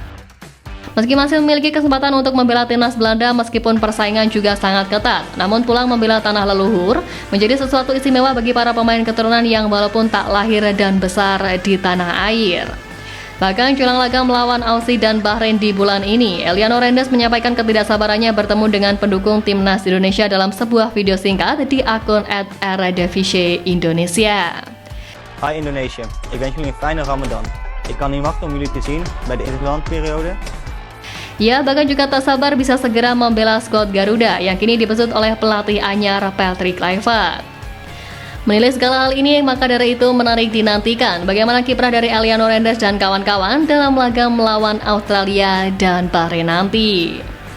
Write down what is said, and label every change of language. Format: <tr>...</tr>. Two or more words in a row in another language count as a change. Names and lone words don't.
<id>Meski masih memiliki kesempatan untuk membela timnas Belanda meskipun persaingan juga sangat ketat, namun pulang membela tanah leluhur menjadi sesuatu istimewa bagi para pemain keturunan yang walaupun tak lahir dan besar di tanah air. Bahkan jelang laga melawan Aussie dan Bahrain di bulan ini, Eliano Reinders menyampaikan ketidaksabarannya bertemu dengan pendukung timnas Indonesia dalam sebuah video singkat di akun @eredivisie-Indonesia.</id> <nl>Hi Indonesië, ik wens jullie een fijne Ramadan. Ik kan niet wachten om jullie te zien bij de interlandperiode.</nl> <id>Ia bahkan juga tak sabar bisa segera membela skuad Garuda yang kini dibesut oleh pelatih anyar Patrick Kluivert. Menilai segala hal ini, maka dari itu menarik dinantikan bagaimana kiprah dari Eliano Reinders dan kawan-kawan dalam laga melawan Australia dan Bahrain nanti.</id>